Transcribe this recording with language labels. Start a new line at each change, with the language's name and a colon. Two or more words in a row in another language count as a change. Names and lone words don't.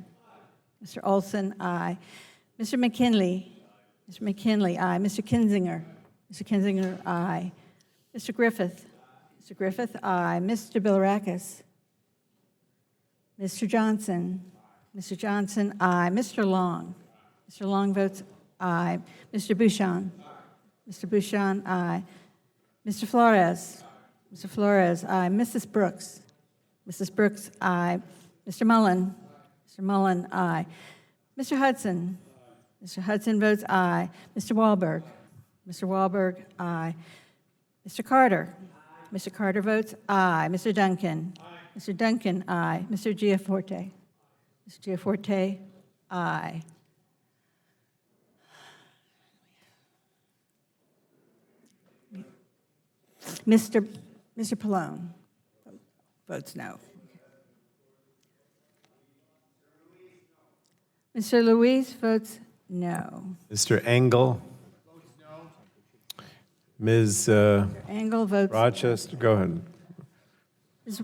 English: Mr. Olson, aye. Mr. McKinley? Mr. McKinley, aye. Mr. Kinzinger? Mr. Kinzinger, aye. Mr. Griffith? Mr. Griffith, aye. Mr. Bilirakis? Mr. Johnson? Mr. Johnson, aye. Mr. Long? Mr. Long votes aye. Mr. Bouchon? Mr. Bouchon, aye. Mr. Flores? Mr. Flores, aye. Mrs. Brooks? Mrs. Brooks, aye. Mr. Mullen? Mr. Mullen, aye. Mr. Hudson? Mr. Hudson votes aye. Mr. Wahlberg? Mr. Wahlberg, aye. Mr. Carter? Mr. Carter votes aye. Mr. Duncan? Mr. Duncan, aye. Mr. Giaforte? Mr. Giaforte, aye. Mr. Pallone votes no. Mr. Luis votes no. Mr. Engel? Ms. Engel votes. Rochester, go ahead. Ms.